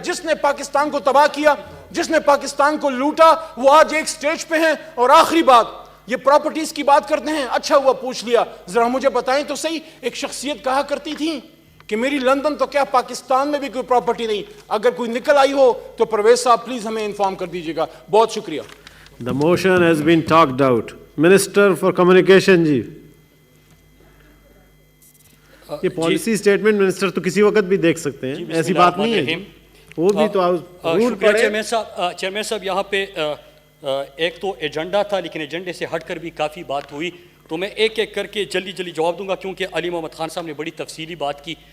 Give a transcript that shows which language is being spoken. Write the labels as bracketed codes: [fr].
[ur] جس نے پاکستان کو تباہ کیا, جس نے پاکستان کو لوٹا, وہ آج ایک سٹیج پہ ہیں. اور آخری بات, یہ پراپرٹیز کی بات کرتے ہیں, اچھا ہوا پوچھ لیا. ذرا مجھے بتائیں تو صحیح, ایک شخصیت کہا کرتی تھی کہ میری لندن تو کیا پاکستان میں بھی کوئی پراپرٹی نہیں. اگر کوئی نکل آئی ہو تو پرویز صاحب پلیز ہمیں انفارم کر دیجیے گا. بہت شکریہ. [en] The motion has been talked out. [ur] Minister for Communication جی, یہ پالیسی سٹیٹمنٹ منسٹر تو کسی وقت بھی دیکھ سکتے ہیں, ایسی بات نہیں ہے. وہ بھی تو رول پڑھے. چیئرمین صاحب, یہاں پہ ایک تو ایجنڈا تھا لیکن ایجنڈے سے ہٹ کر بھی کافی بات ہوئی, تو میں ایک ایک کر کے جلدی جواب دوں گا کیونکہ علی محمد خان صاحب نے بڑی تفصیلی بات کی.